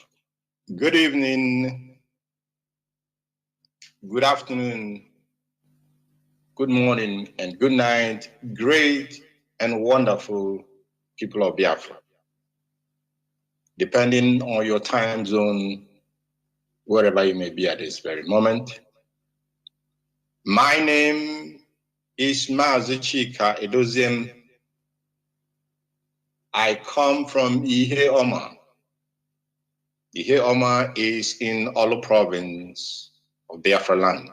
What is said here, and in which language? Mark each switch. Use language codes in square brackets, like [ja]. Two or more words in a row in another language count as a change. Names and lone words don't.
[en] Good evening, good afternoon, good morning, and good night, great and wonderful people of Biafra. Depending on your time zone, wherever you may be at this very moment. My name is Mazi Chika Edoziem. I come from Ihe Oma. Ihe Oma is in Olu province of Biafra land.